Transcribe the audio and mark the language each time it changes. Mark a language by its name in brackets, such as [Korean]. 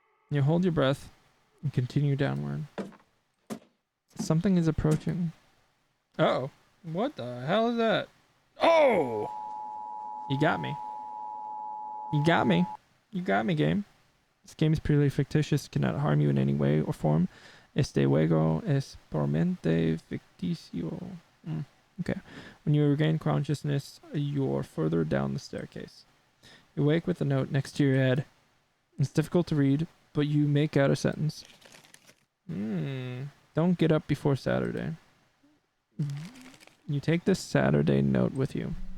[English] You hold your breath and continue downward. Something is approaching. Uh-oh. What the hell is that? Oh! You got me. You got me. You got me, game. This game is purely fictitious, cannot harm you in any way or form. [Spanish] Este juego es puramente ficticio. [English] Okay. When you regain consciousness, you're further down the staircase. You wake with a note next to your head. It's difficult to read, but you make out a sentence. Don't get up before Saturday. You take this Saturday note with you.